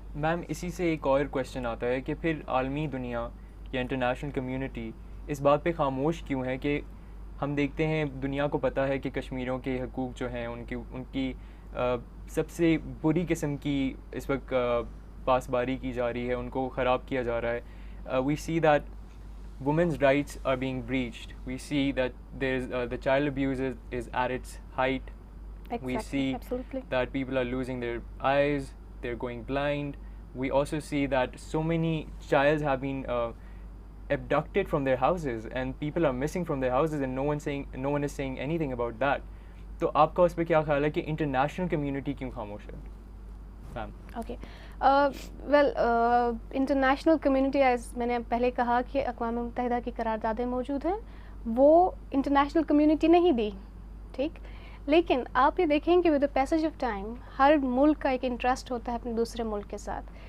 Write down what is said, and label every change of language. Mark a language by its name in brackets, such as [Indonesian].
[Urdu] میم اسی سے ایک اور کویشچن آتا ہے کہ پھر عالمی دنیا یا انٹرنیشنل کمیونٹی اس بات پہ خاموش کیوں ہے کہ ہم دیکھتے ہیں, دنیا کو پتہ ہے کہ کشمیریوں کے حقوق جو ہیں ان کی سب سے بری قسم کی اس وقت پاسباری کی جا رہی ہے, ان کو خراب کیا جا رہا ہے. [English] We see that women's rights are being breached. We see that the child abuse is at its height. Exactly, we see absolutely. that people are losing their eyes, they're going blind. We also see that so many childs have been abducted from their houses, and people are missing from their houses, and no one is saying anything about that. [Urdu] تو آپ کا اس پہ کیا خیال ہے کہ international community کیوں خاموش ہے؟ Okay, well international community, as میں نے پہلے کہا کہ اقوام متحدہ کی قراردادیں موجود ہیں, وہ انٹرنیشنل کمیونٹی نہیں دی, ٹھیک, لیکن آپ یہ دیکھیں کہ [English] with the passage of time [Urdu] ہر ملک کا ایک انٹرسٹ ہوتا ہے اپنے دوسرے ملک کے ساتھ.